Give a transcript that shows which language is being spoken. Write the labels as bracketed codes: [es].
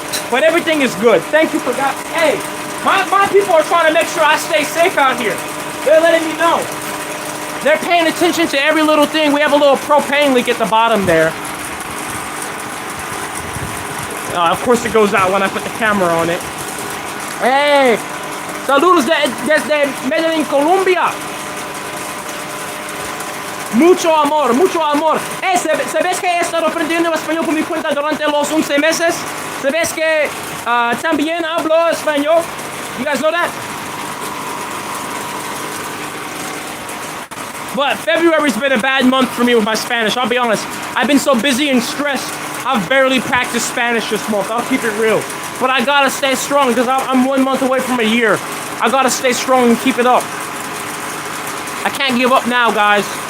[en] But everything is good. Thank you for God. Hey, my people are trying to make sure I stay safe out here. They're letting me know. They're paying attention to every little thing. We have a little propane leak at the bottom there. Of course it goes out when I put the camera on it. [es] Hey, saludos desde Medellín, Colombia. Mucho amor, mucho amor. Hey, ¿sabes que he estado aprendiendo español por mi cuenta durante los 11 meses? ¿Sabes que también hablo español? [en] You guys know that? But February's been a bad month for me with my Spanish. I'll be honest. I've been so busy and stressed. I've barely practiced Spanish this month. I'll keep it real. But I gotta stay strong because I'm 1 month away from a year. I gotta stay strong and keep it up. I can't give up now, guys.